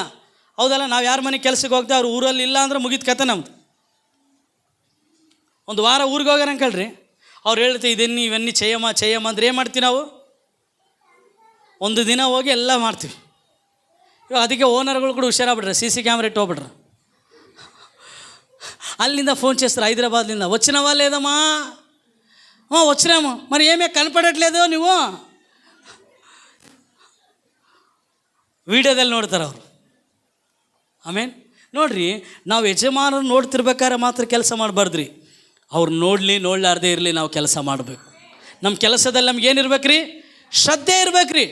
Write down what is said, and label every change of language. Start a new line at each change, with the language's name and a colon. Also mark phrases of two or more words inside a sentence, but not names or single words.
Kannada: ಹೌದಲ್ಲ, ನಾವು ಯಾರ ಮನೆ ಕೆಲಸಕ್ಕೆ ಹೋಗ್ತೇವೆ, ಅವ್ರು ಊರಲ್ಲಿ ಇಲ್ಲ ಅಂದ್ರೆ ಮುಗಿದ ಕತೆ ನಮ್ದು. ಒಂದು ವಾರ ಊರಿಗೆ ಹೋಗ್ಯಾರ ಅಂಕಳ್ರಿ, ಅವ್ರು ಹೇಳ್ತೀವಿ
Telugu: ఇవెన్ని చెయ్యమ్మ
Kannada: ಅಂದ್ರೆ ಏನು ಮಾಡ್ತೀವಿ ನಾವು? ಒಂದು ದಿನ ಹೋಗಿ ಎಲ್ಲ ಮಾಡ್ತೀವಿ. ಇವಾಗ ಅದಕ್ಕೆ ಓನರ್ಗಳು ಕೂಡ ಹುಷಾರಾಗ್ಬಿಟ್ರೆ, CC ಕ್ಯಾಮ್ರಾ ಇಟ್ಟು ಹೋಗ್ಬಿಟ್ರೆ.
Telugu: అల్లిందా ఫోన్ చేస్తారు హైదరాబాద్లిందా, వచ్చినవా లేదమ్మా? వచ్చినాము. మరి ఏమే కనపడట్లేదు ನೀವು?
Kannada: ವಿಡಿಯೋದಲ್ಲಿ ನೋಡ್ತಾರೆ ಅವರು. ಆಮೇನ್. ನೋಡ್ರಿ, ನಾವು ಯಜಮಾನರು ನೋಡ್ತಿರ್ಬೇಕಾದ್ರೆ ಮಾತ್ರ ಕೆಲಸ ಮಾಡಬಾರ್ದ್ರಿ. ಅವ್ರು ನೋಡಲಾರ್ದೇ ಇರಲಿ, ನಾವು ಕೆಲಸ ಮಾಡಬೇಕು. ನಮ್ಮ ಕೆಲಸದಲ್ಲಿ ನಮ್ಗೆ ಏನಿರ್ಬೇಕು ರೀ? ಶ್ರದ್ಧೆ ಇರ್ಬೇಕು ರೀ.